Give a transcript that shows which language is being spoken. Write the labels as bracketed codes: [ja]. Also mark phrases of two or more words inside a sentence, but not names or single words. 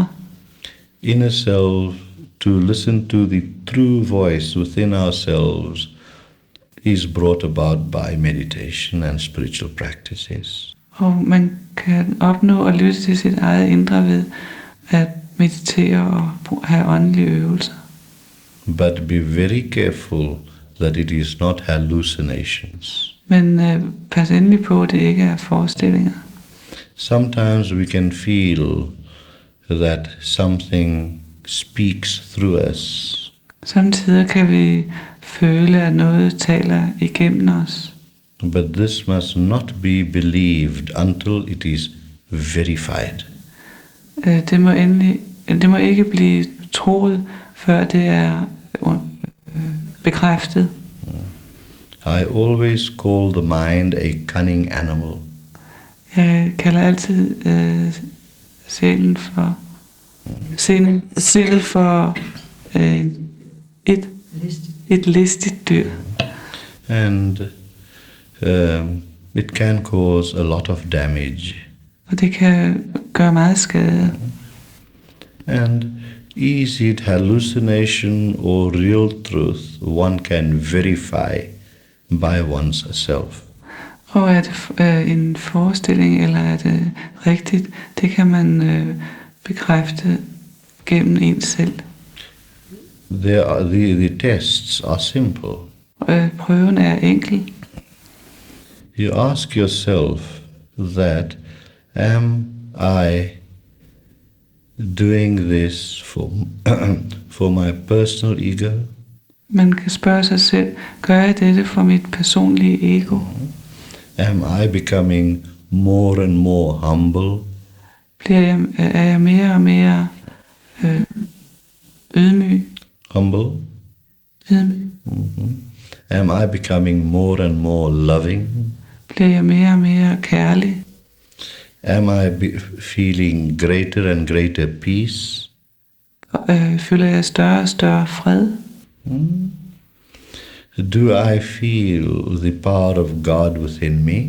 [en] Inner self, to listen to the true voice within ourselves, is brought about by meditation and spiritual practices. [da] Og man kan opnå at lytte til sit eget indre ved at meditere og have åndelige øvelser. [en] But be very careful that it is not hallucinations. [da] Men pas endelig på, at det ikke er forestillinger. [en] Sometimes we can feel that something speaks through us. [da] Samtidig kan vi føle, at noget taler igennem os. [en] But this must not be believed until it is verified. [da] Det må ikke blive troet, før det er bekræftet. [en] I always call the mind a cunning animal. [da] Jeg kalder altid sindet for et listigt dyr. [en] And it can cause a lot of damage. [da] Og det kan gøre meget skade. [en] And is it hallucination or real truth, one can verify by one's self. [da] Og er det en forestilling, eller er det rigtigt, det kan man bekræfte gennem en selv. [en] The tests are simple. [da] Prøven er enkel. [en] You ask yourself that, am I doing this for my personal ego? [da] Man kan spørge sig selv, gør jeg dette for mit personlige ego? [en] Am I becoming more and more humble? [da] Er jeg mere og mere ydmyg? [en] Humble? [da] Ydmyg. [en] Am I becoming more and more loving? [da] Bliver jeg mere og mere kærlig? [en] Am I feeling greater and greater peace? [da] Føler jeg større og større fred? [en] Do I feel the power of God within me?